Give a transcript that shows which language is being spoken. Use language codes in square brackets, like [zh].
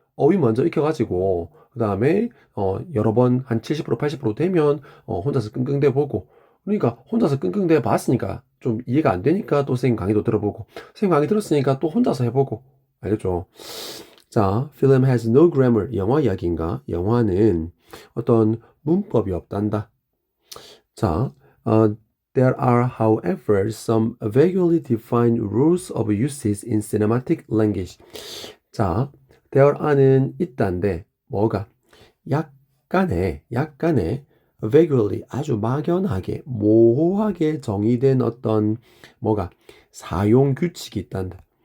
[ko] 어휘 먼저 익혀가지고 그 다음에 여러 번 한 70% 80% 되면 혼자서 끙끙대 보고 그러니까 혼자서 끙끙대 봤으니까 좀 이해가 안 되니까 또 선생님 강의도 들어보고 선생님 강의 들었으니까 또 혼자서 해보고 알겠죠? 자, [en] film has no grammar. [ko] 영화 이야기인가? 영화는 어떤 문법이 없단다. 자, [en] there are, however, some vaguely defined rules of usage in cinematic language. [ko] 자, [en] there are [ko] 는 있단데, 뭐가? 약간의 vaguely 아주 막연하게, 모호하게 정의된 어떤 뭐가 사용 규칙이 있단다.